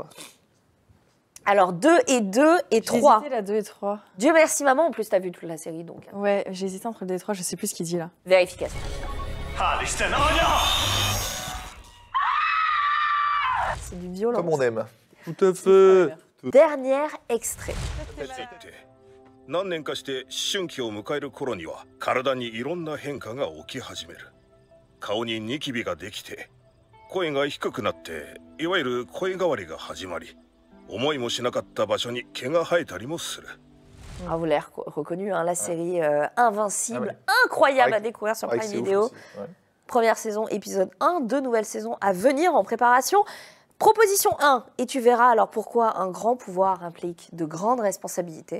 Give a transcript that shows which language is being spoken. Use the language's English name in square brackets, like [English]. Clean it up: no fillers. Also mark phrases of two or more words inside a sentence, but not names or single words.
[French] Alors 2 et 2 et 3. J'ai hésité la 2 et 3. Dieu merci, maman. En plus, t'as vu toute la série donc. Ouais, j'ai hésité entre le 2 et 3, je sais plus ce qu'il dit là. Vérification. C'est du violence. Comme on aime. Tout à fait. Dernier extrait. [Japanese] 何年かして思春期を迎える頃には体にいろんな変化が起き始める。顔にニキビができて声が低くなっていわゆる声変わりが始まり思いもしなかった場所に毛が生えたりもする。 [French] Ah, vous l'avez reconnu, hein, la série Invincible, incroyable à découvrir sur Prime Video. Première saison, épisode 1, 2 nouvelles saisons à venir en préparation. Proposition 1, et tu verras alors pourquoi un grand pouvoir implique de grandes responsabilités.